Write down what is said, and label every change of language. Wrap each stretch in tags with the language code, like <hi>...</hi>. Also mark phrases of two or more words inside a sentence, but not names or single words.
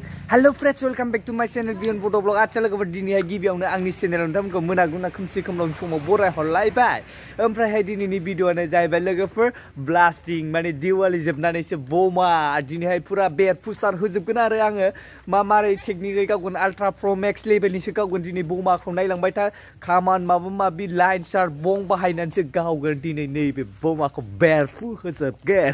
<en>Hello friends, welcome back to my channel Beyond Bodo Vlog.</en> <hi>अच्छा लोगों</hi> <brx>फोर दिनैहाय गिबियावनो आंनि चेनेलाव नोंथांमोनखौ मोनागुना खोमसि खोमलावनि समाव बरायहरलायबाय। ओमफ्रायहाय दिनैनि भिडिअआनो जाहैबाय लोगोफोर ब्लास्टिं माने दिवाली जोबनानैसो बमा दिनैहाय पुरा बेरफुसार होजोबगोन आरो आङो मारै टेकनिकै गावगोन</brx> <en>ultra pro max</en> <brx>लेभेलनिसो गावगोन दिनै बमाखौ नायलांबाय था खामान माबा माबि लाइन चार बं बाहायनानैसो गावगोन दिनै नैबे बमाखौ बेरफु होजोबगोन।</brx>